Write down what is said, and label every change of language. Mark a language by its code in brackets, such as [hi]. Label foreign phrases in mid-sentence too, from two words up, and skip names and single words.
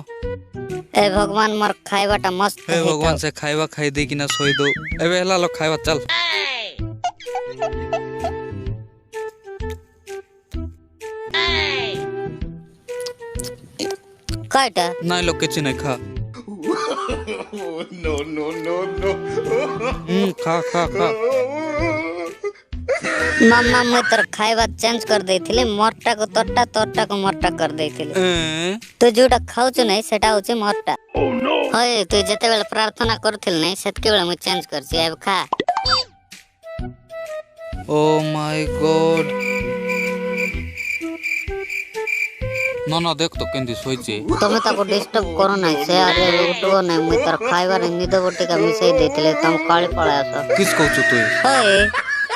[spv] ଏ ଭଗବାନ ମୋର ଖାଇବାଟା ମସ୍ତ ହେ ଭଗବାନ ସେ ଖାଇବା ଖାଇ ଦେ କି ନା ସୋଇ ଦୋ ଏବେ ହଲା ଲୋ ଖାଇବା ଚଲ। काटा ନାଇ ଲୋ କିଛି ନେଇ ଖା। [en] no no no no [spv] ଖା ଖା ଖା। ମାମା ମୈଁ ତୋର ଖାଇବା ଚେଞ୍ଜ କର ଦେଥିଲେ ମୋରଟା କୋ ତୋରଟା କୋ ମୋରଟା କର ଦେଥିଲେ। ତୁ ଜୋଟା ଖାଉଛ ନେଇ ସେଟା ହେଉଛେ ମୋରଟା। ହୟ ତୁ ଜେତେ ବେଲେ ପ୍ରାର୍ଥନା କରଥିଲ ନେଇ ସେତକେ ବେଲେ ମୈଁ ଚେଞ୍ଜ କରଛି ଅବ ଖା। [en] Oh my God [spv] ନନା ଦେଖ ତୋ କେନ୍ଦି ସୋଇଛି। ତମେ ତାକୋ ଡିଷ୍ଟର୍ବ କରୋ ନେଇ ସେ ଅରେ ଉଠବୋ ନେଇ ମୈଁ ତୋର ଖାଇବା ରେ ନିଦ ବଟିକା ମିଶାଇ ଦେଥିଲେ ତୁମ କାଲି ପଳା ଆସ। କିସ କହଛୁ ତୁ? होय